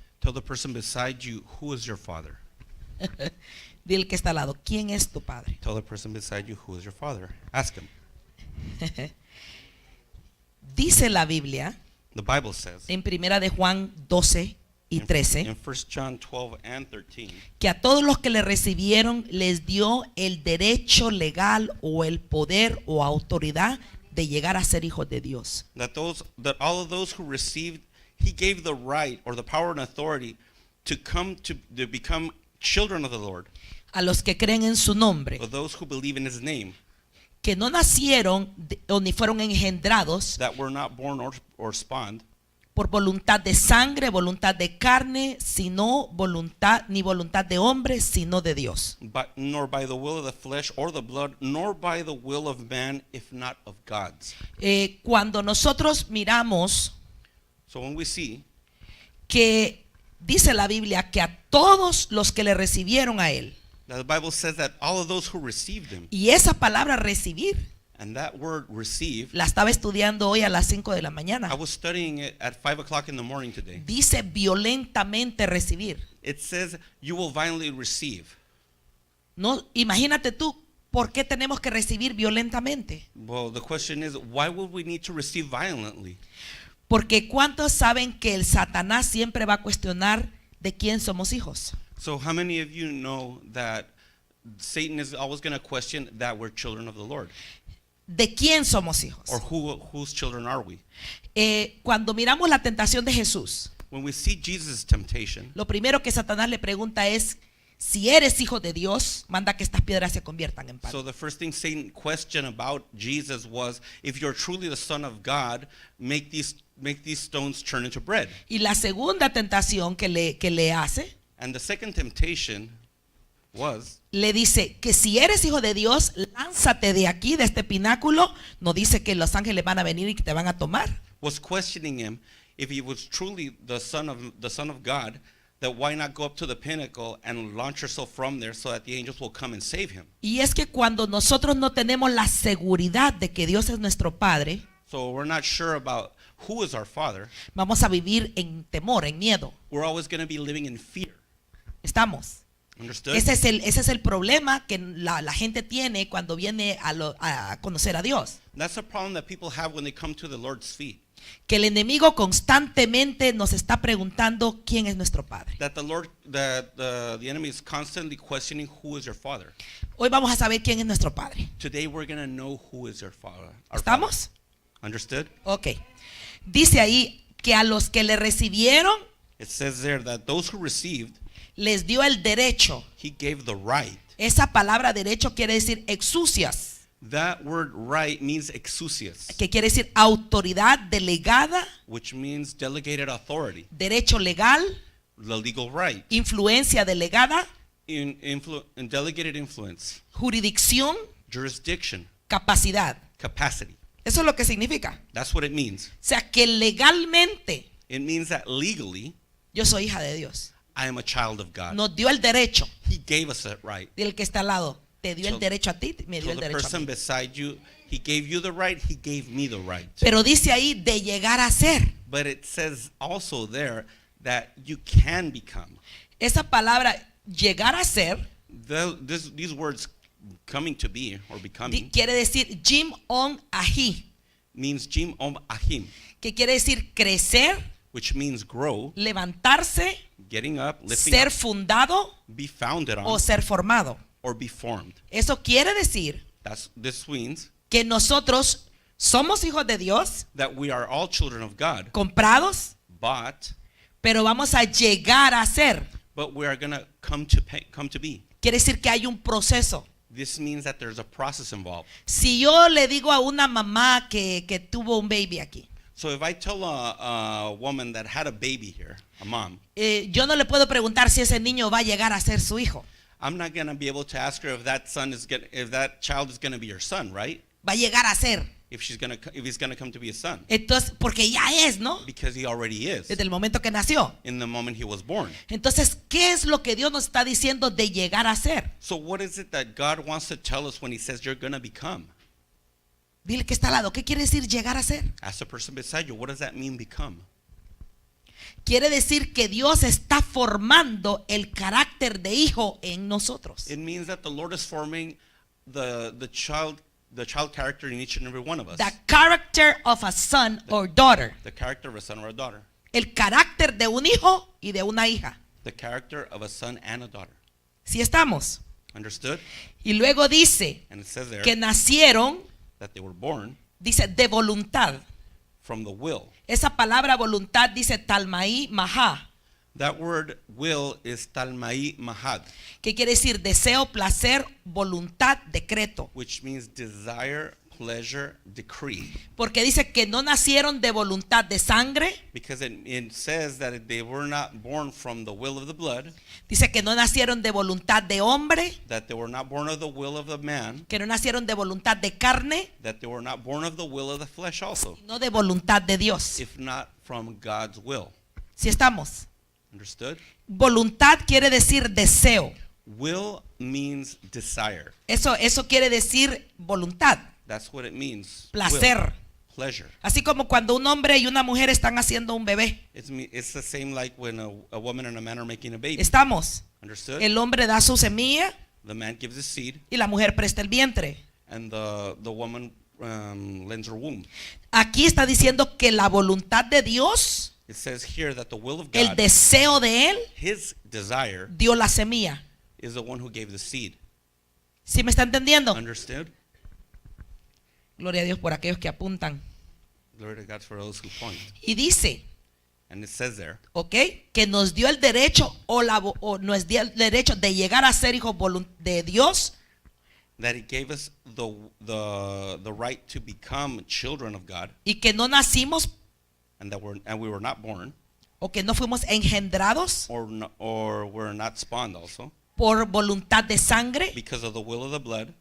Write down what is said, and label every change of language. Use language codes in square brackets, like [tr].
[en] Tell the person beside you, who is your father? [es] Di al que está al lado, ¿quién es tu padre? [en] Tell the person beside you, who is your father? Ask him. [es] Dice la Biblia [en] The Bible says [es] en Primera de Juan 12 y 13 [en] in 1 John 12 and 13 [es] que a todos los que le recibieron les dio el derecho legal o el poder o autoridad de llegar a ser hijos de Dios. [en] that all of those who received, he gave the right or the power and authority to become children of the Lord, [es] A los que creen en su nombre, [en] or those who believe in his name, [es] que no nacieron o ni fueron engendrados [en] that were not born or spawned [es] por voluntad de sangre, voluntad de carne, sino voluntad de hombre, sino de Dios. [en] nor by the will of the flesh or the blood, nor by the will of man, if not of God's. [es] Cuando nosotros miramos [en] So when we see [es] que dice la Biblia que a todos los que le recibieron a él, [en] that the Bible says that all of those who received him, [es] y esa palabra recibir [en] and that word receive, [es] la estaba estudiando hoy a las 5 de la [en] I [es] mañana. [en] was studying it at 5 o'clock in the morning today. [es] Dice violentamente recibir. [en] It says you will violently receive. [es] No, imagínate tú, ¿por qué tenemos que recibir violentamente? [en] Well, the question is, why would we need to receive violently? [es] Porque ¿cuántos saben que el Satanás siempre va a cuestionar de quién somos hijos? [en] So how many of you know that Satan is always going to question that we're children of the Lord? [es] ¿De quién somos hijos? [en] Or whose children are we? [es] Cuando miramos la tentación de Jesús, [en] When we see Jesus' temptation, [es] lo primero que Satanás le pregunta es, si eres hijo de Dios, manda que estas piedras se conviertan en pan. [en] so the first thing Satan questioned about Jesus was, if you're truly the Son of God, make these stones turn into bread. [es] Y la segunda tentación que le hace, [en] And the second temptation was, [es] le dice que si eres hijo de Dios, lánzate de aquí, de este pináculo. No dice que los ángeles van a venir y que te van a tomar. [en] was questioning him if he was truly the son of God, that why not go up to the pinnacle and launch yourself from there so that the angels will come and save him. [es] Y es que cuando nosotros no tenemos la seguridad de que Dios es nuestro Padre, [en] So we're not sure about who is our Father. [es] vamos a vivir en temor, en miedo. [en] We're always going to be living in fear. [es] ¿Estamos? [en] Understood? [es] Ese es el problema que la gente tiene cuando viene a conocer a Dios. [en] That's a problem that people have when they come to the Lord's feet. [es] Que el enemigo constantemente nos está preguntando quién es nuestro Padre. [en] That the enemy is constantly questioning who is your Father. [es] Hoy vamos a saber quién es nuestro Padre. [en] Today we're going to know who is your Father. Our [es] ¿Estamos? [en] Father. Understood? Ok. [es] Dice ahí que a los que le recibieron [en] It says there that those who received, [es] les dio el derecho. [en] he gave the right. [es] Esa palabra derecho quiere decir exousias, [en] That word right means exousias, [es] que quiere decir autoridad delegada, [en] which means delegated authority, [es] derecho legal, [en] the legal right, [es] influencia delegada, [en] in delegated influence, [es] jurisdicción, [en] jurisdiction, [es] capacidad. [en] capacity. [es] Eso es lo que significa. [en] That's what it means. [es] O sea, que legalmente [en] It means that legally, [es] yo soy hija de Dios. [en] I am a child of God. [es] Nos dio el derecho. [en] He gave us that right. [es] Del que está al lado, te dio [en] So- [es] el derecho a ti, me dio [en] So [es] el [en] the [es] derecho a [en] person [es] mí. [en] beside you, he gave you the right, he gave me the right. [es] Pero dice ahí de llegar a ser. [en] But it says also there that you can become. [es] Esa palabra llegar a ser [en] These words, coming to be or becoming, [es] quiere decir Jim on ahi, [en] means Jim Om Ahim, [es] que quiere decir crecer, [en] which means grow, [es] levantarse, [en] getting up, lifting [es] ser [en] up, [es] fundado [en] be founded [es] o [en] on, [es] ser formado. [en] or be formed. [es] Eso quiere decir [en] This means [es] que nosotros somos hijos de Dios, [en] that we are all children of God, [es] comprados, [en] but [es] pero vamos a llegar a ser. [en] we are going to come to be. [es] Quiere decir que hay un proceso. [en] This means that there's a process involved. [es] Si yo le digo a una mamá que tuvo un baby aquí, [en] So if I tell a woman that had a baby here, a mom, [es] yo no le puedo preguntar si ese niño va a llegar a ser su hijo. [en] I'm not going to be able to ask her if that child is going to be your son, right? [es] Va a llegar a ser. [en] If he's going to come to be a son, [es] Entonces, porque ya es, ¿no? [en] because he already is [es] Desde el momento que nació. [en] in the moment he was born. [es] Entonces, ¿qué es lo que Dios nos está diciendo de llegar a ser? [en] So what is it that God wants to tell us when he says you're going to become? [es] Dile que está al lado, ¿qué quiere decir llegar a ser? [en] Ask the person beside you, what does that mean become? [es] Quiere decir que Dios está formando el carácter de hijo en nosotros. [en] It means that the Lord is forming the child character in each and every one of us. The character of a son or daughter. The character of a son or a daughter. [es] El carácter de un hijo y de una hija. [en] The character of a son and a daughter. [es] ¿Sí estamos? [en] Understood? [es] Y luego dice [en] And it says there [es] que nacieron, [en] that they were born [es] dice de voluntad. [en] from the will. [es] Esa palabra voluntad dice talmaí mahá, [en] That word will is talmai mahad, [es] que quiere decir deseo, placer, voluntad, decreto. [en] which means desire, pleasure, decree. [es] Porque dice que no nacieron de voluntad de sangre, [en] Because it says that they were not born from the will of the blood, [es] dice que no nacieron de voluntad de hombre, [en] that they were not born of the will of the man, [es] que no nacieron de voluntad de carne, [en] that they were not born of the will of the flesh also, [es] sino de voluntad de Dios. [en] if not from God's will. [es] ¿Sí estamos? [en] Understood? [es] Voluntad quiere decir deseo. [en] Will means desire. [es] Eso quiere decir voluntad, [en] That's what it means. [es] placer. [en] Will, pleasure. [es] Así como cuando un hombre y una mujer están haciendo un bebé. [en] It's the same like when a woman and a man are making a baby. [es] Estamos. [en] Understood? [es] El hombre da su semilla [en] The man gives the seed, [es] y la mujer presta el vientre. [en] and the woman lends her womb. [es] Aquí está diciendo que la voluntad de Dios, [en] It says here that the will of [es] el [en] God, [es] deseo de Él, [en] His desire, [es] dio la semilla. [en] is the one who gave the seed. [es] ¿Sí me está entendiendo? [en] Understood? [es] Gloria a Dios por aquellos que apuntan. [en] Glory to God for those who point. [es] Y dice, [en] And it says there ¿ok? [es] Que nos dio el derecho o nos dio el derecho de llegar a ser hijos de Dios, [en] that He gave us the right to become children of God, [es] y que no nacimos [en] and we were not born, [es] o que no fuimos engendrados [en] or were not spawned also, [es] por voluntad de sangre [en] because of the will of the blood,